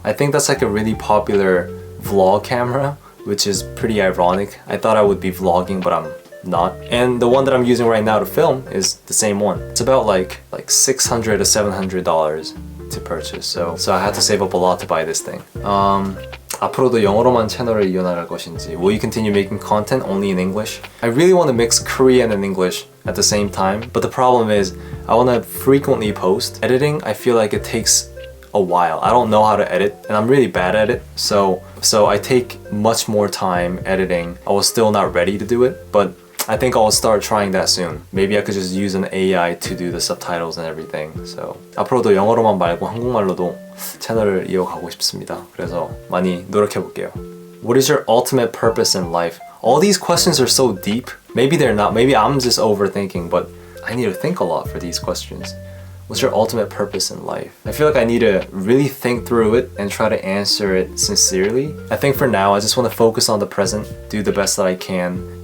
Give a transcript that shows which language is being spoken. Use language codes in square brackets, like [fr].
[en] I think that's like a really popular vlog camera, which is pretty ironic. I thought I would be vlogging, but I'm not. And the one that I'm using right now to film is the same one. It's about like $600 to $700 to purchase. So I had to save up a lot to buy this thing. [ko] 앞으로도 영어로만 채널을 이어나갈 것인지. [en] Will you continue making content only in English? I really want to mix Korean and English at the same time, but the problem is I want to frequently post. Editing, I feel like it takes a while. I don't know how to edit and I'm really bad at it. So I take much more time editing. I was still not ready to do it, but I think I'll start trying that soon. Maybe I could just use an AI to do the subtitles and everything. [ko] So 앞으로도 영어로만 말고 한국말로도 채널을 이어가고 싶습니다. 그래서 많이 노력해 볼게요. [en] What is your ultimate purpose in life? All these questions are so deep. Maybe they're not. Maybe I'm just overthinking, but I need to think a lot for these questions. What's your ultimate purpose in life? I feel like I need to really think through it and try to answer it sincerely. I think for now, I just want to focus on the present, do the best that I can.